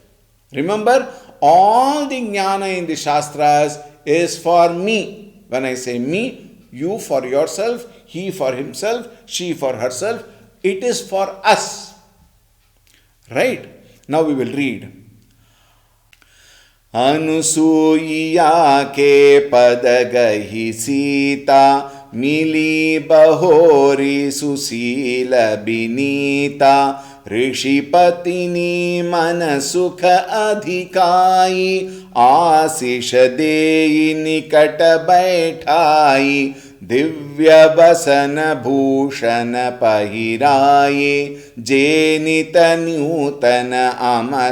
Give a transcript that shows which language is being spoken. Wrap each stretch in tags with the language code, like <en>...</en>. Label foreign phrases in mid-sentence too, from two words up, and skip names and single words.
<en>Remember, all the jnana in the Shastras is for me. When I say me, you for yourself, he for himself, she for herself. It is for us. Right? Now we will read.</en> <awa>अनसूया के पदगहि सीता मिली बहोरि सुसील बिनीता ऋषिपतिनी मन सुख अधिकाई आशीष देई निकट बैठाई दिव्य बसन भूषण पहिराये जे नित नूतन</awa>